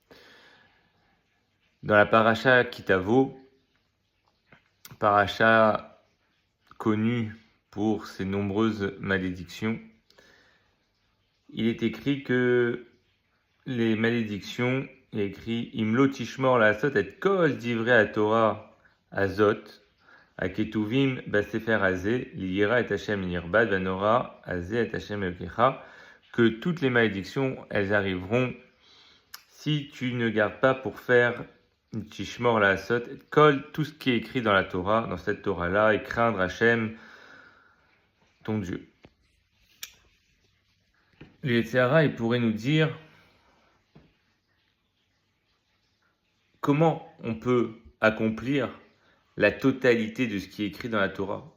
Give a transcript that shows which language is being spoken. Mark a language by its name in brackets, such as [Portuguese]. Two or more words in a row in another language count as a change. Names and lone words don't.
[French] Dans la paracha Kitavo, paracha connue pour ses nombreuses malédictions, il est écrit que les malédictions, il est [Hebrew] écrit אם לא תשמור לעשות את כל דברי התורה הזאת הכתובים בספר הזה ליראה את השם הנכבד והנורא הזה את השם אלוקיך, [French] que toutes les malédictions, elles arriveront si tu ne gardes pas pour faire [Hebrew] תשמור לעשות את כל, [French] tout ce qui est écrit dans la Torah, dans cette Torah-là, et craindre Hashem, ton Dieu. Le [Hebrew] יצר הרע, [French] il pourrait nous dire comment on peut accomplir la totalité de ce qui est écrit dans la Torah?